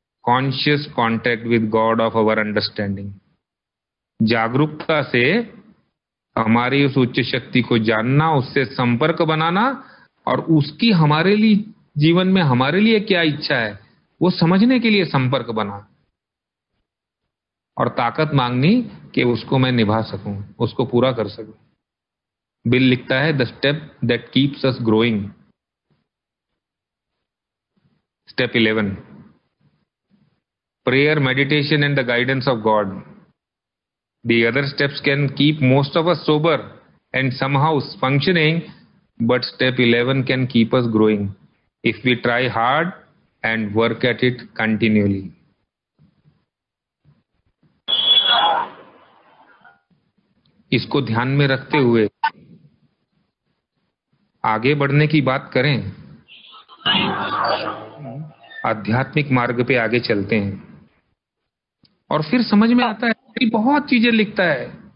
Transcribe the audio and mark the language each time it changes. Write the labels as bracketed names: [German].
[English] conscious contact with God of our understanding, [Hindi] जागरूकता से हमारी उस उच्च शक्ति को जानना, उससे संपर्क बनाना, और उसकी हमारे लिए जीवन में हमारे लिए क्या इच्छा है वो समझने के लिए संपर्क बना, और ताकत मांगनी कि उसको मैं निभा सकूं, उसको पूरा कर सकूं। बिल लिखता है [English] The step that keeps us growing. Step 11, prayer, meditation and the guidance of God. The other steps can keep most of us sober and somehow functioning, but step 11 can keep us growing if we try hard and work at it continually. [Hindi] इसको ध्यान में रखते हुए आगे बढ़ने की बात करें, आध्यात्मिक मार्ग पे आगे चलते हैं, और फिर समझ में आता है कि बहुत चीजें लिखता है।